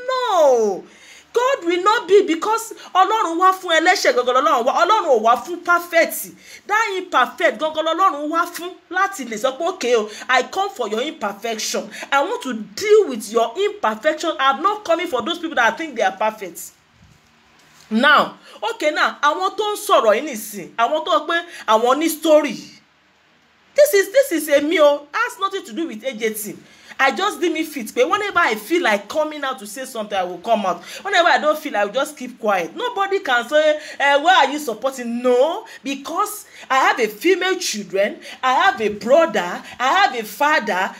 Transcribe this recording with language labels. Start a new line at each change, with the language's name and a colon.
English: No, God will not be, because
Yoruba: Ọlọ́run wá fún ẹlẹ́ṣẹ̀ gangan Ọlọ́run ò wá fún perfect.
English: That imperfect
Yoruba: gangan Ọlọ́run wá fún láti lè sọ pé
English: okay, I come for your imperfection. I want to deal with your imperfection. I'm not coming for those people that think they are perfect. Now,
Yoruba: àwọn tó ń sọ̀rọ̀ yìí nìsín, àwọn tó pé àwọn ní story.
English: This is a meal, has nothing to do with AJT. I just deem it fit. But whenever I feel like coming out to say something, I will come out. Whenever I don't feel, I will just keep quiet. Nobody can say, why are you supporting? No, because I have a female children, I have a brother, I have a father.